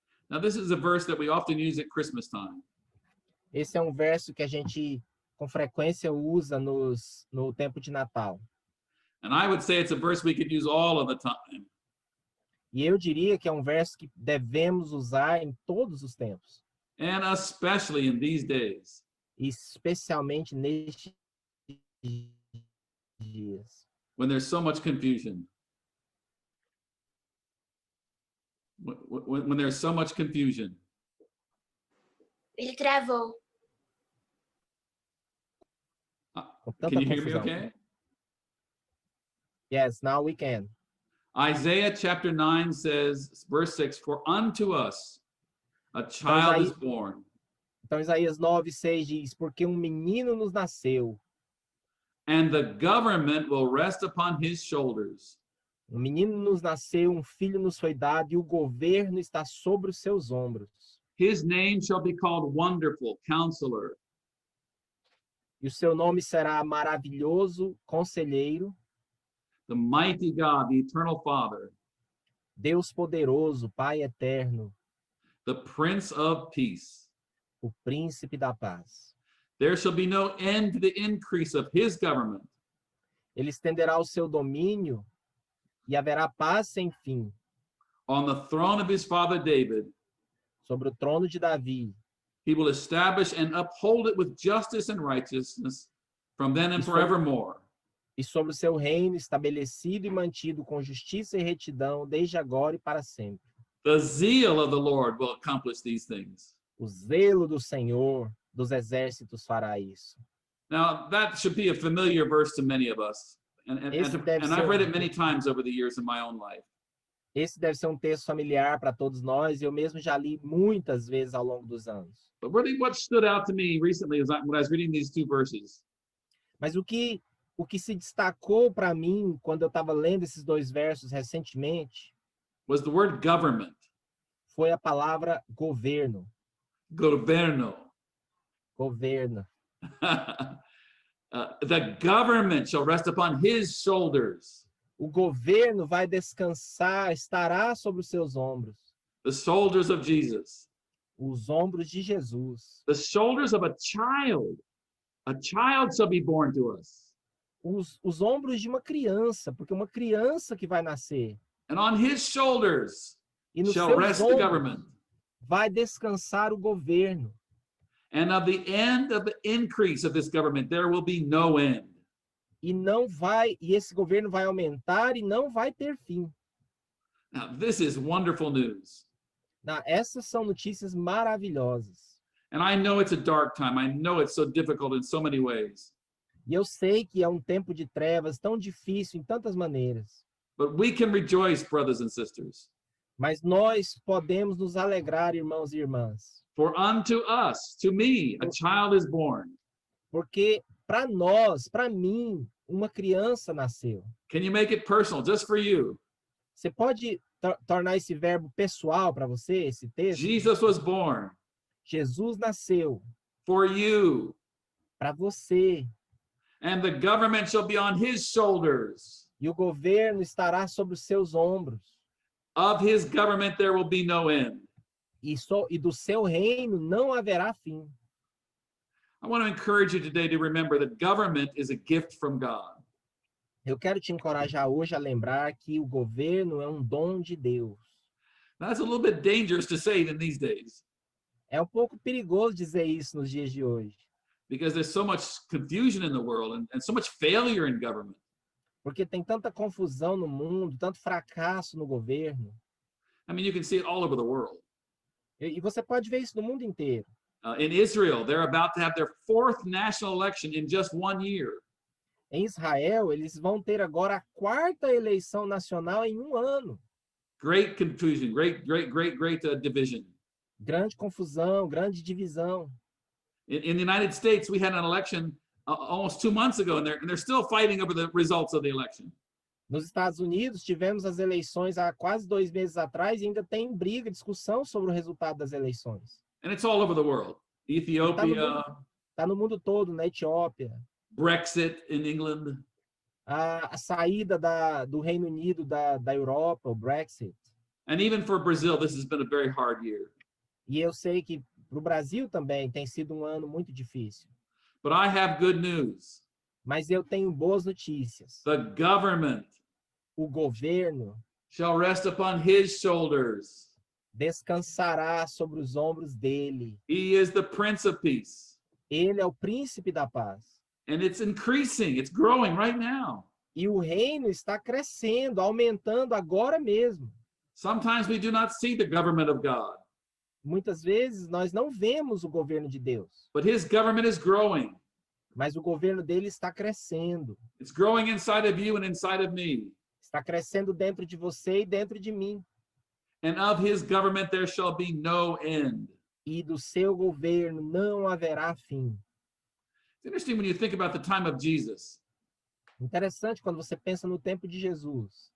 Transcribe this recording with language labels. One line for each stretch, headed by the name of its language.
English: Now this is a verse that we often use at Christmas time.
Portuguese: Esse é um verso que a gente com frequência usa no tempo de Natal.
English: And I would say it's a verse we could use all of the time.
Portuguese: E eu diria que é um verso que devemos usar em todos os tempos.
English: And especially in these days.
Portuguese: Especialmente nestes dias.
English: When there's so much confusion. When there's so much confusion.
Portuguese: Ele travou.
English: Can you hear me okay? Yes, now we can. Isaiah chapter 9 says, verse 6, for unto us a child is born.
Portuguese: Então Isaías 9:6 diz, porque um menino nos nasceu.
English: And the government will rest upon his shoulders.
Portuguese: Um menino nos nasceu, um filho nos foi dado, e o governo está sobre os seus ombros.
English: His name shall be called Wonderful Counselor.
Portuguese: E o seu nome será Maravilhoso Conselheiro.
English: The Mighty God, the Eternal Father.
Portuguese: Deus Poderoso, Pai Eterno.
English: The Prince of Peace.
Portuguese: O Príncipe da Paz.
English: There shall be no end to the increase of his government
Portuguese: Ele estenderá o seu domínio e haverá paz sem fim
English: on the throne of his father David.
Portuguese: sobre o trono de Davi.
English: He will establish and uphold it with justice and righteousness from then and
Portuguese: Isso-
English: forevermore.
Portuguese: E sobre o seu reino estabelecido e mantido com justiça e retidão desde agora e para sempre.
English: The zeal of the Lord will accomplish these things.
Portuguese: O zelo do Senhor dos exércitos fará isso.
English: Now, that should be a familiar verse to many of us.
Portuguese: Esse deve
English: And I've
Portuguese: ser-
English: read it many times over the years in my own life.
Portuguese: Esse deve ser um texto familiar para todos nós, eu mesmo já li muitas vezes ao longo dos anos.
English: But really what stood out to me recently when I was reading these two verses
Portuguese: Mas o que se destacou para mim quando eu estava lendo esses dois versos recentemente
English: was the word government,
Portuguese: foi a palavra governo. governo. Governo.
English: The government shall rest upon his shoulders.
Portuguese: O governo vai descansar, estará sobre os seus ombros.
English: The shoulders of Jesus.
Portuguese: Os ombros de Jesus.
English: The shoulders of a child. A child shall be born to us.
Portuguese: Os ombros de uma criança, porque uma criança que vai nascer.
English: And on his shoulders
Portuguese: E nos
English: shall
Portuguese: seus
English: rest the
Portuguese: ombros
English: government.
Portuguese: vai descansar o governo.
English: And of the end of the increase of this government, there will be no end.
Portuguese: E esse governo vai aumentar e não vai ter fim.
English: Now, this is wonderful news.
Portuguese: Essas são notícias maravilhosas.
English: And I know it's a dark time. I know it's so difficult in so many ways.
Portuguese: E eu sei que é um tempo de trevas tão difícil em tantas maneiras.
English: But we can rejoice, brothers and sisters.
Portuguese: Mas nós podemos nos alegrar, irmãos e irmãs.
English: For unto us, to me, a child is born.
Portuguese: Porque para nós, para mim, uma criança nasceu.
English: Can you make it personal, just for you?
Portuguese: Você pode tornar esse verbo pessoal para você, esse texto?
English: Jesus was born
Portuguese: Jesus nasceu
English: for you.
Portuguese: para você.
English: And the government shall be on his shoulders.
Portuguese: E o governo estará sobre os seus ombros.
English: Of his government there will be no end.
Portuguese: E do seu reino não haverá fim.
English: I want to encourage you today to remember that government is a gift from God.
Portuguese: Eu quero te encorajar hoje a lembrar que o governo é um dom de Deus.
English: That's a little bit dangerous to say in these days
Portuguese: É um pouco perigoso dizer isso nos dias de hoje,
English: because there's so much confusion in the world and so much failure in government.
Portuguese: porque tem tanta confusão no mundo, tanto fracasso no governo.
English: I mean, you can see it all over the world.
Portuguese: E você pode ver isso no mundo inteiro.
English: In Israel, they're about to have their 4th national election in just 1 year.
Portuguese: Em Israel, eles vão ter agora a 4ª eleição nacional em um ano.
English: Great confusion, great division.
Portuguese: Grande confusão, grande divisão.
English: In the United States, we had an election almost 2 months ago, and they're still fighting over the results of the election.
Portuguese: Nos Estados Unidos, tivemos as eleições há quase 2 meses atrás e ainda tem briga, discussão sobre o resultado das eleições.
English: And it's all over the world. Ethiopia,
Portuguese: Está no mundo todo, na Etiópia.
English: Brexit in England.
Portuguese: A saída do Reino Unido da Europa, o Brexit.
English: And even for Brazil, this has been a very hard year.
Portuguese: E eu sei que para o Brasil também tem sido um ano muito difícil.
English: But I have good news.
Portuguese: Mas eu tenho boas notícias.
English: The government
Portuguese: O governo
English: shall rest upon his shoulders.
Portuguese: descansará sobre os ombros dele.
English: He is the Prince of Peace.
Portuguese: Ele é o príncipe da paz.
English: And it's increasing, it's growing right now.
Portuguese: E o reino está crescendo, aumentando agora mesmo.
English: Sometimes we do not see the government of God,
Portuguese: Muitas vezes nós não vemos o governo de Deus,
English: but his government is growing.
Portuguese: mas o governo dele está crescendo.
English: It's growing inside of you and inside of me.
Portuguese: Está crescendo dentro de você e dentro de mim.
English: And of his government there shall be no end.
Portuguese: E do seu governo não haverá fim.
English: It's interesting when you think about the time of Jesus.
Portuguese: Interessante quando você pensa no tempo de Jesus.